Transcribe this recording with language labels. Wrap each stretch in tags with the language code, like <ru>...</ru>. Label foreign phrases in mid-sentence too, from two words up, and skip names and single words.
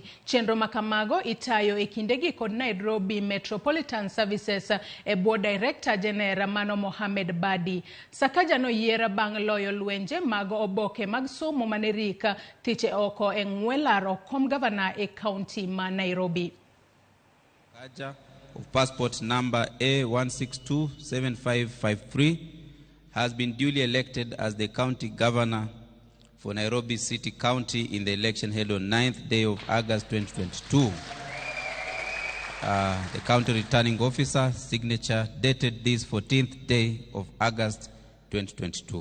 <luo>Chenro makamago itayo e kindegi kod Nairobi Metropolitan Services e bwo</luo> <en>Director General</en> <luo>Mano Mohamed Badi. Sakaja no yiera bang' loyo lwenje mag oboke mag somo manerika thiche oko e ng'welaro kom gavana e kaonti ma Nairobi.</luo> <en>Sakaja of passport number A1627553 has been duly elected as the county governor for Nairobi City County in the election held on 9th day of August 2022. The county returning officer signature dated this 14th day of August 2022.</en>